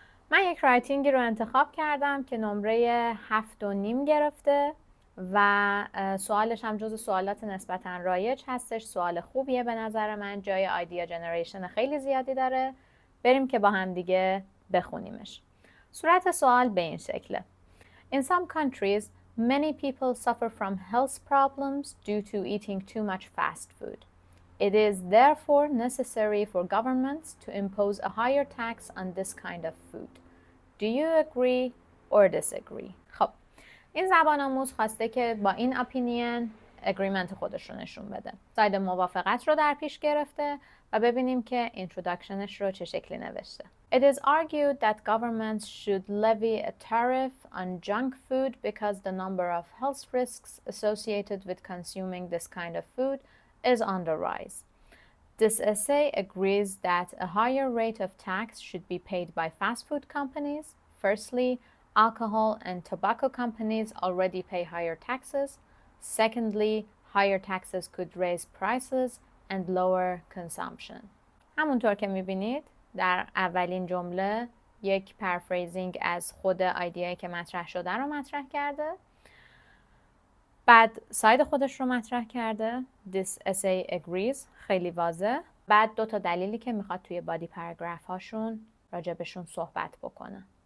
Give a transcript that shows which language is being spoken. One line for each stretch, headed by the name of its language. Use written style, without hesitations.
Persian: من یک رایتینگی رو انتخاب کردم که نمره 7.5 گرفته و سوالش هم جز سوالات نسبتاً رایج هستش. سوال خوبیه به نظر من، جای ایدیا جنریشن خیلی زیادی داره. بریم که با هم دیگه بخونیمش. صورت سوال به این شکله.
English: In some countries, many people suffer from health problems due to eating too much fast food. It is therefore necessary for governments to impose a higher tax on this kind of food. Do you agree or disagree?
Persian: خب این زبان آموز خواسته که با این اپینین اگریمنت خودش رو نشون بده. ساید موافقت رو در پیش گرفته و ببینیم که اینتروداکشنش رو چه شکلی نوشته.
English: It is argued that governments should levy a tariff on junk food because the number of health risks associated with consuming this kind of food is on the rise. This essay agrees that a higher rate of tax should be paid by fast food companies. Firstly, alcohol and tobacco companies already pay higher taxes. Secondly, higher taxes could raise prices and lower consumption.
Persian: همونطور که میبینید در اولین جمله یک پرفریزینگ از خود ایده‌ای که مطرح شده رو مطرح کرده. بعد ساید خودش رو مطرح کرده.
English: This essay agrees.
Persian: خیلی واضح. بعد 2 تا دلیلی که میخواد توی بادی پاراگراف هاشون راجبشون صحبت بکنه.